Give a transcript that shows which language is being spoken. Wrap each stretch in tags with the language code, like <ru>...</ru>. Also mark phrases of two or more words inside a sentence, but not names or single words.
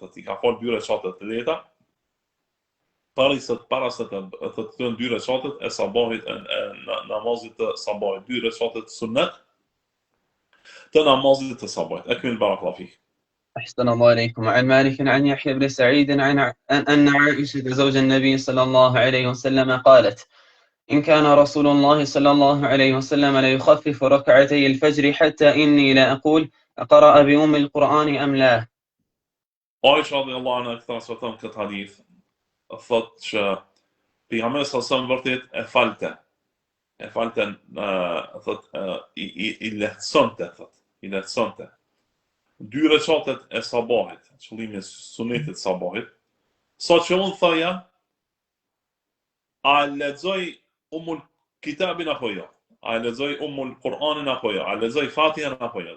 <sq>I ka fal 2 rekate të lehta para se të thënë 2 rekate e sabahit namazit të sabahit, 2 rekate të sunnet të namazit të sabahit.</sq> <ar>أكمل بارك الله فيك. أحسن الله عليكم. عن مالك عن يحيى بن سعيد عن أن عائشة زوج النبي صلى الله عليه وسلم قالت: إن كان رسول الله صلى الله عليه وسلم ليخفف ركعتي الفجر حتى إني لا أقول أقرأ بأم القرآن أم لا.</ar> <sq>Aisha</sq> <ar>رضي الله عنها</ar> <sq>transmeton këtë hadith, thotë që pejgamberi</sq> <ar>صلى الله عليه</ar> <sq>vërtet e falte, thotë i lehtësonte 2 rekatet e sabahit, qëllimi sunetit sabahit, sa që unë thaja, a lexoj</sq> <ar>أم الكتاب</ar> <sq>apo jo, a lexoj</sq> <ar>أم القرآن</ar> <sq>apo jo, a lexoj Fatihan apo jo.</sq>